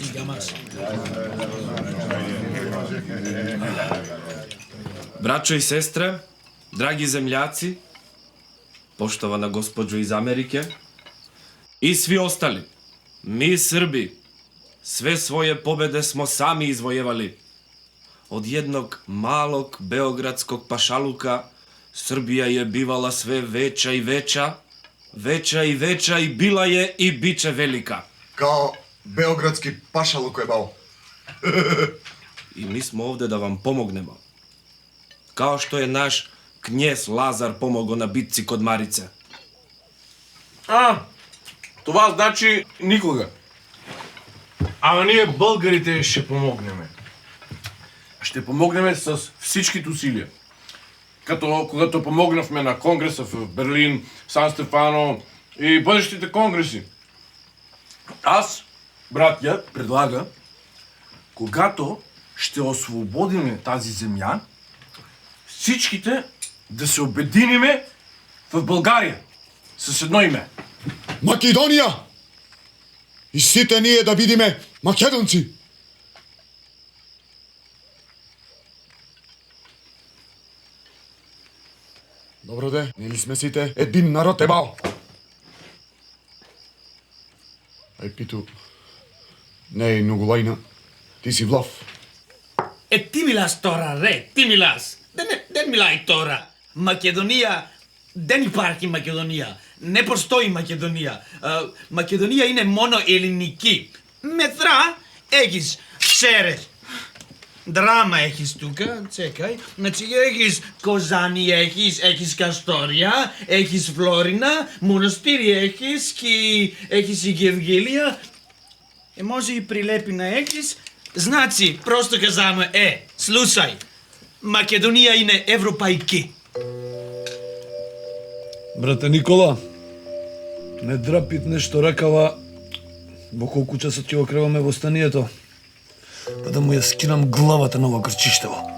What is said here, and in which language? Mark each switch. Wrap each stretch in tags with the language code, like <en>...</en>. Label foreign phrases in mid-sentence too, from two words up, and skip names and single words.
<mk>маса.</mk> <sr>Braćo i sestre, dragi zemljaci, poštovana gospođo iz Amerike i svi ostali, mi Srbi sve svoje pobede smo sami izvojevali. Od jednog malog beogradskog pašaluka Srbija je bivala sve veća i veća, veća i veća i bila je i bit će velika. Kao beogradski pašaluk je bao. I mi smo ovde da vam pomognemo. Kao što je naš knjez Lazar pomogao na bitci kod Marice.</sr> <bg>Това значи никога. Ама ние българите ще помогнеме. Ще помогнеме с всичките усилия. Като когато помогнахме на конгреса в Берлин, Сан Стефано и бъдещите конгреси. Аз, братя, предлага, когато ще освободиме тази земя, всичките да се обединиме в България с едно име.</bg> <mk>Македонија! И сите ние да бидиме македонци! Добро де, нели сме сите един народ ебао? Ај Питу, не е многу лајна, ти си влав.</mk> <el>Τι μιλάς τώρα, ρε, τι μιλάς. Δεν μιλάς τώρα. Μακεδονία, δεν υπάρχει Μακεδονία.</el> <mk>Не постои Македонија.</mk> <el>Μακεδονία είναι μόνο ελληνική. Μέτρα, έχεις, χαίρε. Δράμα έχεις</el> <mk>тука, чекај. Значи ехис Козани ехис Касторија, ехис Флорина, монастири ехис и Гевгелија. Може и прилепи на ехис. Значи, просто казаме, слушај, Македонија</mk> <el>είναι ευρωπαϊκή.</el> <mk>Брате Никола, не драпит нешто ракава, во колку часот ќе го креваме востанието, па да му ја скинам главата на ово крчиштево.</mk>